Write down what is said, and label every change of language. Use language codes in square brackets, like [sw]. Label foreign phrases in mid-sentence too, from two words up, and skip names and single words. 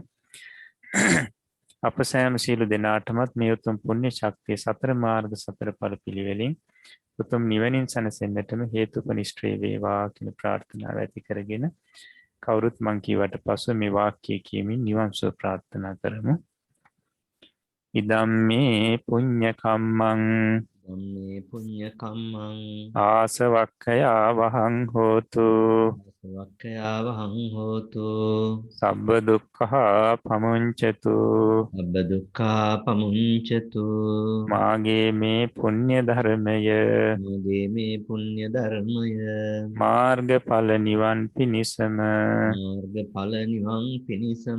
[si] අප සෑම සියලු දෙනාටමත් මේ උතුම් පුණ්‍ය ශක්තිය සතර මාර්ග සතර ඵල පිළිවෙලින් උතුම් නිවනින් සැනසෙන්නටම හේතුපනිෂ්ඨේ වේවා කියන ප්‍රාර්ථනාව ඇති කරගෙන කවුරුත් මං කීවට පසු මේ වාක්‍ය කියමින් නිවන් සුව ප්‍රාර්ථනා කරමු. [pi] ඉදම්මේ පුඤ්ඤ කම්මං ධම්මේ පුඤ්ඤ කම්මං ආසවක්ඛයා වහං හෝතු වක්ඛයාවහං හෝතු සබ්බ දුක්ඛා පමුංචතු අබ්බ දුක්ඛා පමුංචතු [si] මාගේ මේ පුණ්‍ය ධර්මය මගේ මේ පුණ්‍ය ධර්මය මාර්ගඵල නිවන් පිණිසම මාර්ගඵල නිවන් පිණිසම